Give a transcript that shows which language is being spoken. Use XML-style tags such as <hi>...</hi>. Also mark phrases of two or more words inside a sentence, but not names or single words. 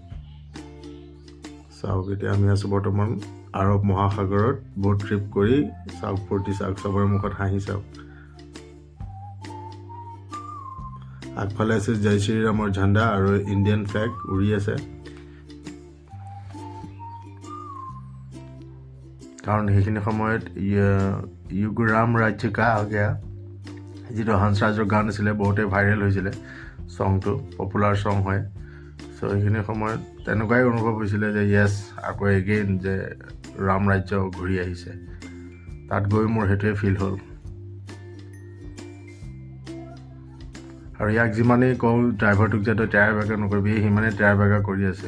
<as>চাওক এতিয়া আমি আছোঁ বৰ্তমান আৰৱ মহাসাগৰত বোট ট্ৰিপ কৰি। চাওক ফূৰ্তি চাওক, চবৰে মুখত হাঁহি চাওক। আগফালে আছে জয় শ্ৰীৰামৰ ঝাণ্ডা আৰু</as> <en>Indian flag</en> <as>উৰি আছে, কাৰণ সেইখিনি সময়ত</as> <hi>युग राम राज्य का आ गया,</hi> <as>যিটো হংসৰাজৰ গান আছিলে, বহুতে ভাইৰেল হৈছিলে ছংটো,</as> <en>popular song</en> <as>হয়। চ' সেইখিনি সময়ত তেনেকুৱাই অনুভৱ হৈছিলে যে য়েছ, আকৌ এগেইন যে ৰাম ৰাজ্য ঘূৰি আহিছে। তাত গৈ মোৰ সেইটোৱে ফিল হ'ল। আৰু ইয়াক যিমানেই কওঁ ড্ৰাইভাৰটোক যে তই টায়াৰ বেগা নকৰিবি, সিমানেই টায়াৰ বেগা কৰি আছে।</as>